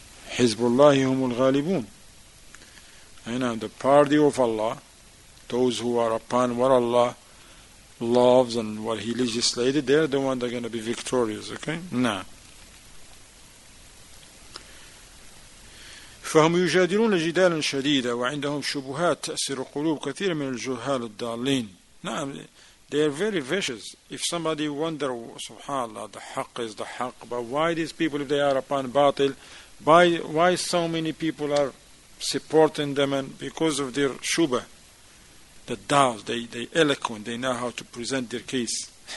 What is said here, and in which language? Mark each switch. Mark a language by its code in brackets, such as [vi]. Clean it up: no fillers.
[ar] Hizbullah هم الغالبون. [en] I know, the party of Allah, those who are upon what Allah loves and what He legislated, they're the ones that are going to be victorious, okay? Nah. [ar] فهم يجادلون جدالا شديدا وعندهم شبهات تأثر قلوب كثير من الجهال الضالين. [en] نعم, they are very vicious. If somebody wonder, subhanallah, the haqq is the haqq, but why these people, if they are upon batil, why so many people are supporting them? And because of their shubha, the doubts, they eloquent, they know how to present their case.